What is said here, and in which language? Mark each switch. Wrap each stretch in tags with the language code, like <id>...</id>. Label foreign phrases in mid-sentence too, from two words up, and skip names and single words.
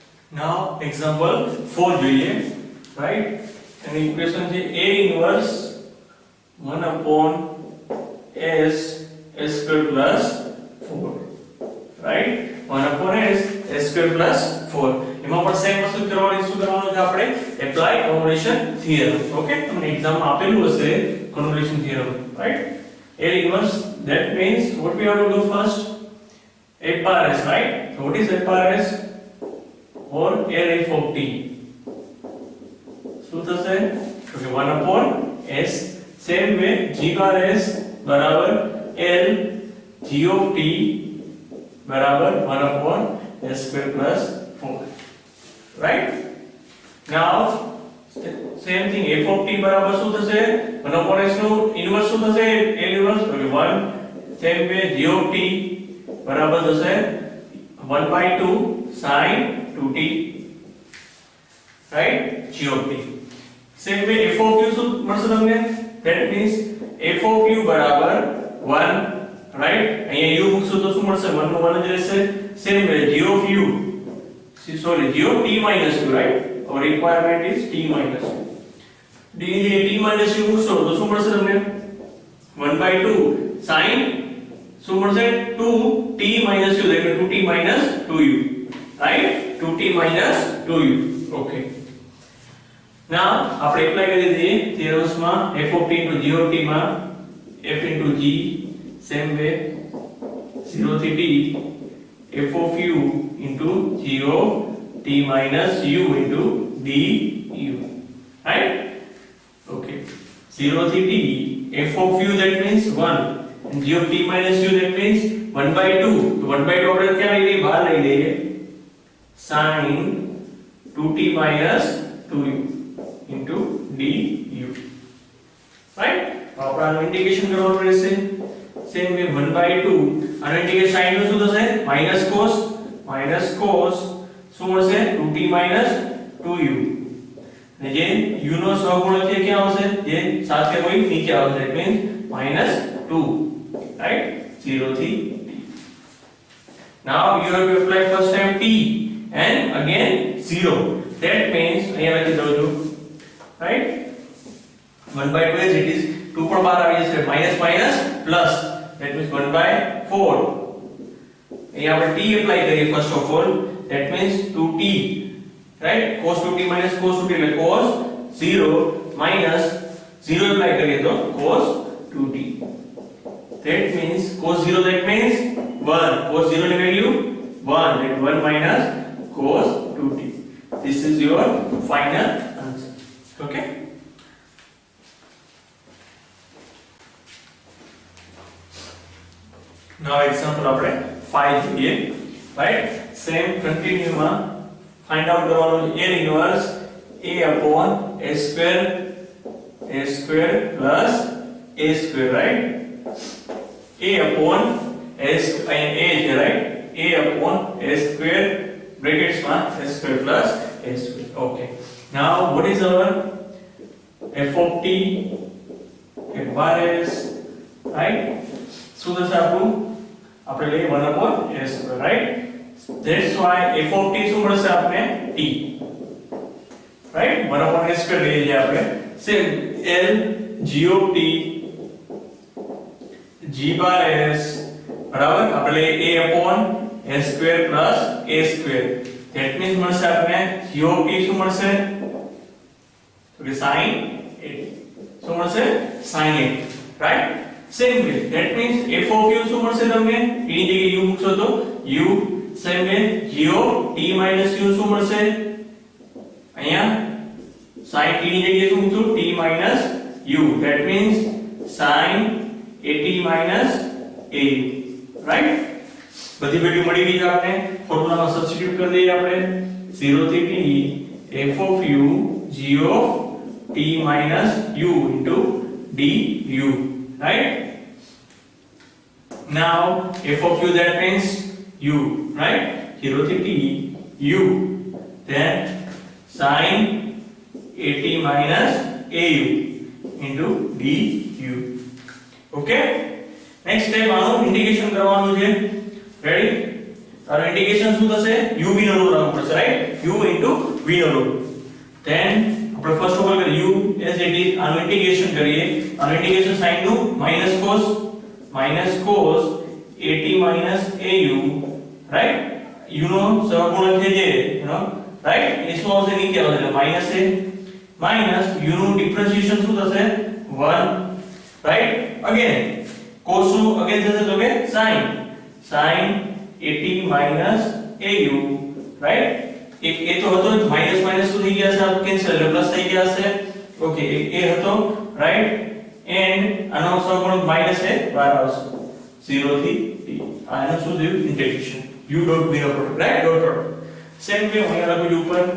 <en>Now example 4 જોઈએ, right? And equation છે a inverse 1 upon s square plus 4, right? 1 upon s square plus 4.</en> <gu>એમાં પણ સેમ વસ્તુ કરવાની, શું કરવાનું છે આપણે?</gu> <en>apply convolution theorem.</en> <gu>ઓકે, તમને એક્ઝામ માં આપેલું હશે</gu> <en>convolution theorem, right? a inverse, that means what we have to do first? a power s, right? So what is a power s? or L f of t.</en> <gu>શું થશે?</gu> <en>તો 1 upon s. same way g bar s બરાબર L g of t બરાબર 1 upon s square plus 4, right? Now same thing, f of t</en> <gu>બરાબર શું થશે? 1</gu> <en>upon s</en> <gu>નું ઇન્વર્સ શું થશે? L ઇન્વર્સ, તો 1.</gu> <en>same way g of t</en> <gu>બરાબર થશે</gu> <en>1/2 sin 2t, right? g of t. Same way f of u</en> <gu>શું મળશે તમને?</gu> <en>That means f of u બરાબર 1, right?</en> <gu>અહીંયા u મૂકશો તો શું મળશે? 1 નું 1 જ રહેશે.</gu> <en>Same way g of u, g of t minus u, right? Our requirement is t minus u.</en> <gu>d ની</gu> <en>t minus u</en> <gu>મૂકશો તો શું મળશે તમને? 1/2 sin શું મળશે?</gu> <en>2t minus u, એટલે 2t minus 2u, right? 2t minus 2u. Okay. Now</en> <gu>આપણે એપ્લાય કરી દઈએ થિયરમ્સ માં.</gu> <en>f of t into g of t માં f into g, same way 0 થી t f of u into g of t minus u into du, right? Okay. 0 થી t f of u, that means 1, and g of t minus u, that means 1/2.</en> <gu>તો 1/2 આપણે ક્યાં લઈ લઈએ? બહાર લઈ લઈએ.</gu> <en>sin 2t minus 2u into du, right?</en> <gu>આપણા ઇન્ટિગ્રેશન કરવાનું રહેશે.</gu> <en>same way</en> <gu>1/2 અને ઇન્ટિગ્રેશન sin નું શું થશે?</gu> <en>minus</en> <gu>શું મળશે?</gu> <en>2t minus 2u.</en> <gu>અને જે u નો સહગુણક છે ક્યાં આવશે? જે સાથે હોય નીચે આવશે.</gu> <en>That means -2, right? 0 થી t. Now you have to apply first time t and again 0. That means</en> <gu>અહીંયા લખી દઉં છું,</gu> <en>right?</en> <gu>1/2</gu> <en>as it is,</en> <gu>2 પણ બહાર આવી જશે,</gu> <en>minus plus, that means 1/4.</en> <gu>અહીંયા આપણે</gu> <en>t apply કરીએ first of all, that means 2t, right? cos 2t minus cos 2t, એટલે cos 0 minus 0 apply</en> <gu>કરીએ તો</gu> <en>cos 2t. That means cos 0, that means 1. cos 0 ની value 1, that 1 minus cos 2t. This is your final answer. Okay? Now example</en> <gu>આપણે 5 જોઈએ,</gu> <en>right? Same continue માં find out</en> <gu>કરવાનું છે</gu> <en>L inverse a upon a square plus a square, right? a upon s, and a છે, right? a upon a square brackets માં a square plus a square. Okay. Now what is our f of t? f bar s, right?</en> <gu>શું થશે આપણું? આપણે લઈએ 1</gu> <en>upon s square, right? That's why f of t</en> <gu>શું મળશે આપણે?</gu> <en>t, right?</en> <gu>1</gu> <en>upon s square</en> <gu>લઈએ છીએ આપણે.</gu> <en>Same L g of t g bar s</en> <gu>બરાબર આપણે લઈએ</gu> <en>a upon s square plus a square. That means</en> <gu>મળશે આપણે</gu> <en>g of t</en> <gu>શું મળશે? તો કે sin 80. શું મળશે?</gu> <en>sin 80, right? Same way, that means f of u</en> <gu>શું મળશે તમને?</gu> <en>t</en> <gu>ની જગ્યાએ u મૂકશો તો</gu> <en>u. Same way g of t minus u</en> <gu>શું મળશે? અહીંયા sin t ની જગ્યાએ શું મૂકશું?</gu> <en>t minus u. That means sin 80 minus a, right?</en> <gu>બધી વેલ્યુ મળી ગઈ છે આપણે. ફોર્મ્યુલામાં સબસ્ટિટ્યુટ કરી દઈએ આપણે.</gu> <en>0 થી t f of u g of t minus u into du, right? Now f of u, that means u, right? 0 to t u, then sin 80 minus au into du. Okay? Next step</en> <gu>આનું ઇન્ટિગ્રેશન કરવાનું છે. રેડી? આનો ઇન્ટિગ્રેશન શું થશે u v નો રો રાખવો પડશે રાઈટ u v નો રો then આપણે</gu> <en>first of all</en> <gu>u</gu> <en>as it is</en> <gu>આનો ઇન્ટિગ્રેશન કરીએ આનો ઇન્ટિગ્રેશન સાઇન નું</gu> <en>cos at minus au</en> <gu>રાઈટ u નો સહગુણક છે જે રાઈટ એ શું આવશે નીચે આવશે એટલે</gu> <en>minus a minus u</en> <gu>નું ડિફરન્શિએશન શું થશે 1</gu> <en>right again</en> <gu>cos નું અગેન થશે તો કે</gu> <en>sin at minus au</en> <gu>રાઈટ એક એ તો હતો માઈનસ માઈનસ શું થઈ ગયા છે આ કેન્સલ એટલે પ્લસ થઈ ગયા છે ઓકે એ હતો</gu> <en>right and</en> <gu>આનો સહગુણક માઈનસ એ બહાર આવશે 0 થી t આનો શું થયું ઇન્ટિગ્રેશન u ડોટ b નો પ્રોડક્ટ રાઈટ</gu> <en>dot product same way</en> <gu>અહીંયા લખું ઉપર</gu>